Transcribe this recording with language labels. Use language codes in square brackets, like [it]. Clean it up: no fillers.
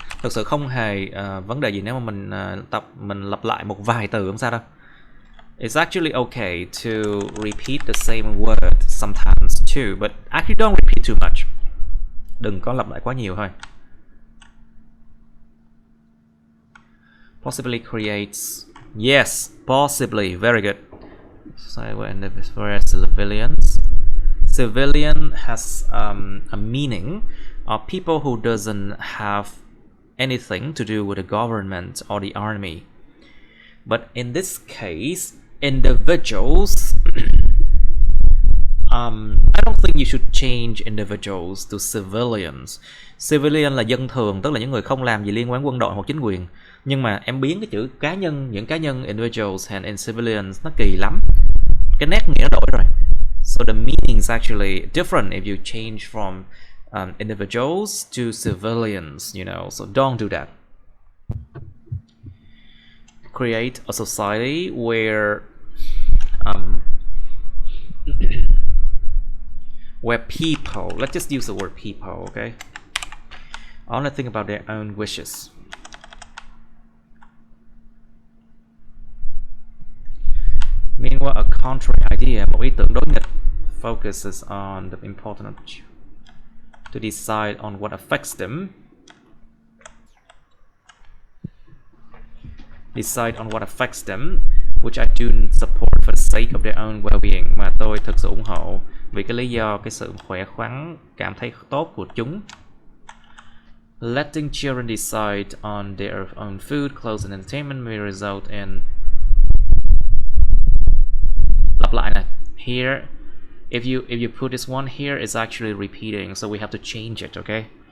[vi] Thực sự không hề vấn đề gì nếu mà mình lặp lại một vài từ, không sao đâu. [en] It's actually okay to repeat the same words sometimes too, but actually don't repeat too much. [vi] Đừng có lặp lại quá nhiều thôi. [en] Possibly creates. Yes, possibly. Very good. So whereas civilians. Civilian has a meaning of people who doesn't have anything to do with the government or the army. But in this case, individuals, I don't think you should change individuals to civilians. [vi] Civilian là dân thường, tức là những người không làm gì liên quan quân đội hoặc chính quyền. Nhưng mà em biến cái chữ cá nhân, những cá nhân [en] individuals and civilians [vi] nó kỳ lắm. Cái nét nghĩa nó đổi rồi. [en] So the meaning is actually different if you change from individuals to civilians, you know, so don't do that. Create a society where where people, let's just use the word people, okay, only think about their own wishes. Meanwhile, a contrary idea, [vi] một ý tưởng đối nghịch, [en] focuses on the important to decide on what affects them. Decide on what affects them, which I do support for the sake of their own well-being, [vi] mà tôi thực sự ủng hộ vì cái lý do cái sự khỏe khoắn, cảm thấy tốt của chúng. [en] Letting children decide on their own food, clothes and entertainment may result in. [vi] Lặp lại này. [en] Here, if you put this one here, it's actually repeating, so we have to change it, okay?